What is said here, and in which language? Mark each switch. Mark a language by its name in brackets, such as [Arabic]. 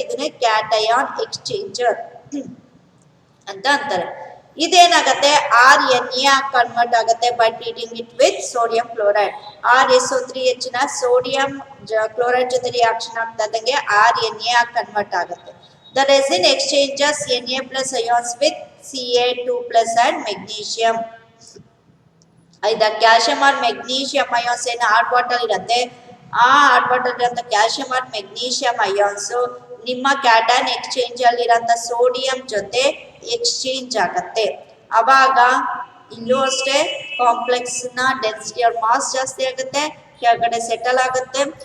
[Kannada] ಇದನ್ನೇ cation exchanger ಅಂತ ಅಂತಾರೆ. ಇದೇನಾಗತ್ತೆ, RNA ಕನ್ವರ್ಟ್ ಆಗುತ್ತೆ [English] By treating it with sodium chloride. [Kannada] RSO3H ನ ಸೋಡಿಯಂ ಕ್ಲೋರೈಡ್ ಜೊತೆ ರಿಯಾಕ್ಷನ್ ಆಗ್ತಾ ಇದ್ದಂಗೆ RNA ಕನ್ವರ್ಟ್ ಆಗುತ್ತೆ. [English] The resin exchanges Na+ ions with Ca2+ and magnesium. [Kannada] ಐದ ಕ್ಯಾಲ್ಸಿಯಂ ಆರ್ ಮೆಗ್ನೀಷಿಯಂ ಅಯಾನ್ಸ್ ಏನು ಹಾರ್ಡ್ ವಾಟರ್ ಇರುತ್ತೆ, ಆ ಹಾರ್ಡ್ ವಾಟರ್ ಇರೋಂಥ ಕ್ಯಾಲ್ಸಿಯಂ ಆರ್ ಮೆಗ್ನೀಷಿಯಂ ಅಯಾನ್ಸ್ ನಿಮ್ಮ ಕ್ಯಾಟಯಾನ್ ಎಕ್ಸ್ಚೇಂಜ್ ಅಲ್ಲಿ ಇರೋಂಥ ಸೋಡಿಯಂ ಜೊತೆ ಎಕ್ಸ್ಚೇಂಜ್ ಆಗತ್ತೆ. ಅವಾಗ ಇಲ್ಲೂ ಅಷ್ಟೇ ಕಾಂಪ್ಲೆಕ್ಸ್ ನ ಡೆನ್ಸಿಟಿ ಆರ್ ಮಾಸ್ ಜಾಸ್ತಿ ಆಗುತ್ತೆ, ಕೆಳಗಡೆ ಸೆಟಲ್ ಆಗುತ್ತೆ.